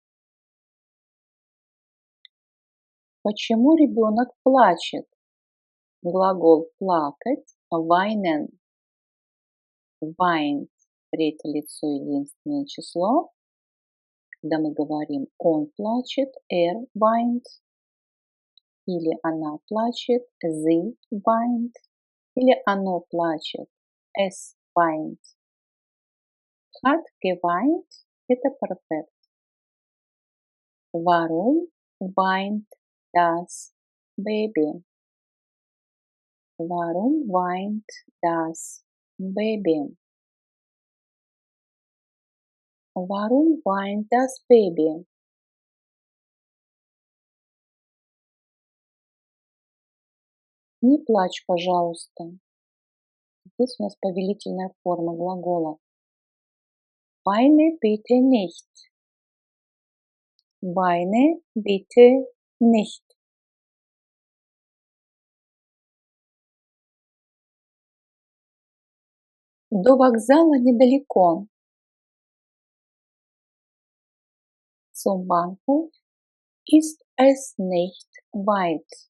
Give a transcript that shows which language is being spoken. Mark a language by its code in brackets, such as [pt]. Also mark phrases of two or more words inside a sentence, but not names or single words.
[ru] Почему ребенок плачет? Глагол плакать, [de] weinen. Weint, [ru] третье лицо, единственное число. Когда мы говорим он плачет, weint. Или она плачет, [de] sie weint. [ru] Или оно плачет, [de] es weint. Hat geweint – [ru] это перфект. [de] Warum weint das Baby? Warum weint das Baby? Warum weint das Baby? [ru] Не плачь, пожалуйста. Здесь у нас повелительная форма глагола. [de] Weine bitte nicht. Weine bitte nicht. [ru] До вокзала недалеко. [de] Zum Bahnhof ist es nicht weit.